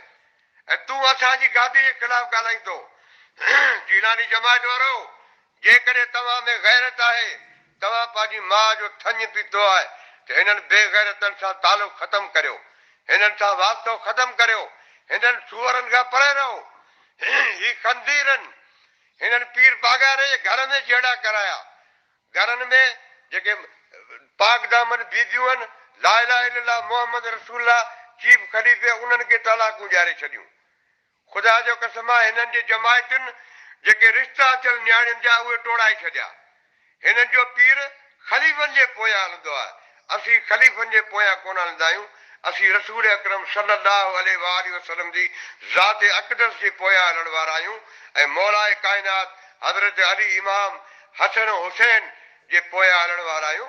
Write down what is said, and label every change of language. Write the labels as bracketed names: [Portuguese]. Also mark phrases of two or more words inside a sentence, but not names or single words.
[Sindhi] ऐं तूं असांजी गादी जे ख़िलाफ़ ॻाल्हाईंदो। जीलानी जमायत वारो, जेकॾहिं तव्हां में गैरत आहे, तव्हां पंहिंजी माउ जो थञ पीतो आहे, त हिननि बेगैरतनि सां तालुक़ ख़तमु करियो, हिननि सां वास्तो ख़तमु करियो, हिननि सूअरनि खां परे रहो। ही खंदीर आहिनि, हिननि पीर पागारे जे घर में जहिड़ा कराया, घरनि में जेके पाक दामन बीबियूं आहिनि, [Arabic] لا إله إلا الله محمد رسول الله [Sindhi] चीफ खलीफ़े उन्हनि खे तलाकूं ॾियारे छॾियूं। ख़ुदा जो कसम आहे हिननि जे जमायतुनि जेके रिश्ता थियल नियाणियुनि जा उहे टोड़ाए छॾिया। हिननि जो पीर ख़लीफ़नि जे पोयां हलंदो आहे, असीं ख़लीफ़नि जे पोयां कोन हलंदा आहियूं। असीं रसूल अकरम [Arabic] صلى الله عليه وسلم [Sindhi] जी ज़ात अक़दस जे पोयां हलण वारा आहियूं ऐं मौलाए काइनात हज़रत अली इमाम हसन हुसैन जे पोयां हलण वारा आहियूं।